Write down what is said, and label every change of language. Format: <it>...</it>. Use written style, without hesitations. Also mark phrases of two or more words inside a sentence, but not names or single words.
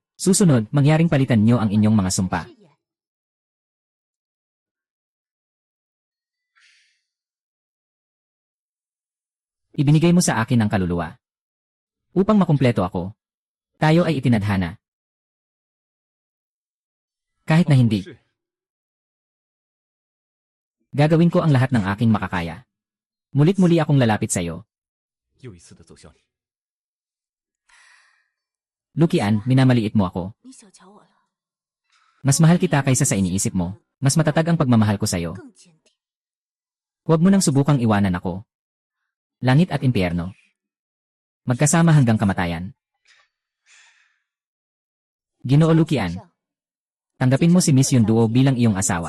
<tl>Susunod, mangyaring palitan niyo ang inyong mga sumpa. Ibinigay mo sa akin ang kaluluwa. Upang makumpleto ako, tayo ay itinadhana. Kahit na hindi, gagawin ko ang lahat ng aking makakaya. Mulit-muli akong lalapit sa iyo.</tl> <zh>又一次的走向你。</zh> <tl>Lukian, minamaliit mo ako.</tl> <zh>你小瞧我了，</zh> <tl>Mas mahal kita kaysa sa iniisip mo. Mas matatag ang pagmamahal ko sa iyo.</tl> <zh>更坚定。</zh> <tl>Huwag mo nang subukang iwanan ako. Langit at impyerno. Magkasama hanggang kamatayan. Ginoo Lukian, tanggapin mo si Miss Yunduo bilang iyong asawa.</tl>